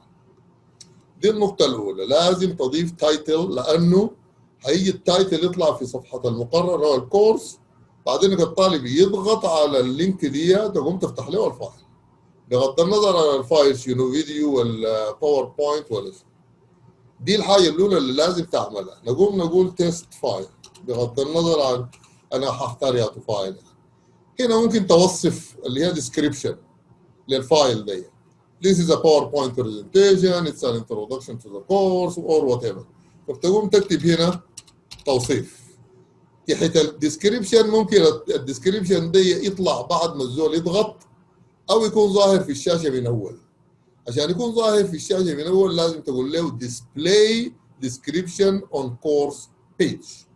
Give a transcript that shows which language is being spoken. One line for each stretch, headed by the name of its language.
Arabic: يعني دي النقطه الاولى، لازم تضيف تايتل، لانه هيجي التايتل يطلع في صفحه المقرر او الكورس، بعدين الطالب يضغط على اللينك دي تقوم تفتح له الفايل، بغض النظر عن الفايل شنو، فيديو ولا باوربوينت ولا شنو. دي الحاجه الاولى اللي لازم تعملها. نقول تيست فايل بغض النظر عن انا هختار يا فايل. هنا ممكن توصف اللي هي ديسكريبشن للفايل دي.
English: This is a PowerPoint presentation, it's an introduction to the course or whatever.
Arabic: فبتقوم تكتب هنا توصيف. تحت الديسكريبشن ممكن الديسكريبشن دي يطلع بعد ما الزول يضغط او يكون ظاهر في الشاشه من اول. عشان يكون ظاهر في الشاشه من اول لازم تقول له
English: display description on course page.